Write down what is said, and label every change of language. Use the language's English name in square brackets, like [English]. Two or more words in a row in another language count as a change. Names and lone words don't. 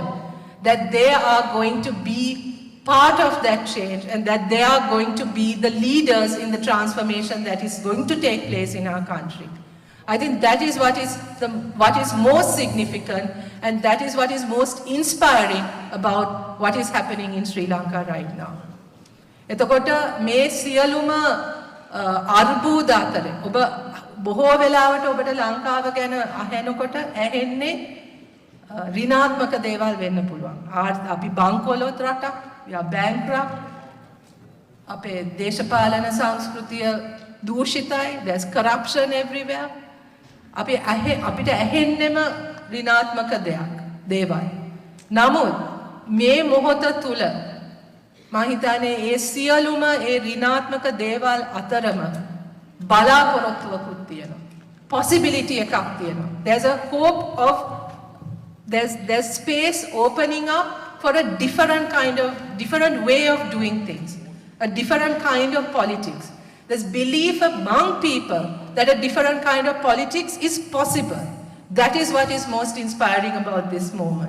[English] That they are going to be part of that change, and that they are going to be the leaders in the transformation that is going to take place in our country. I think that is what is most significant, and that is what is most inspiring about what is happening in Sri Lanka right now. [Sinhala] එතකොට මේ සියලුම අර්බුද අතරේ ඔබ බොහෝ වෙලාවට ඔබට ලංකාව ගැන අහනකොට ඇහෙන්නේ ඍණාත්මක දේවල් වෙන්න පුළුවන්. අපි බංකොලොත් රටක්, [English] we are bankrupt. [Sinhala] අපේ දේශපාලන සංස්කෘතිය දූෂිතයි, [English] there's corruption everywhere. [Sinhala] අපිට ඇහෙන්නෙම ඍණාත්මක දේවල්. නමුත් මේ මොහොත තුල මම හිතන්නේ ඒ සියලුම ඒ ඍණාත්මක දේවල් අතරම බලාපොරොත්තුවකුත් තියෙනවා. possibility එකක් තියෙනවා. [English] There's a hope of there's space opening up for a different way of doing things, a different kind of politics. There's belief among people that a different kind of politics is possible. That is what is most inspiring about this moment.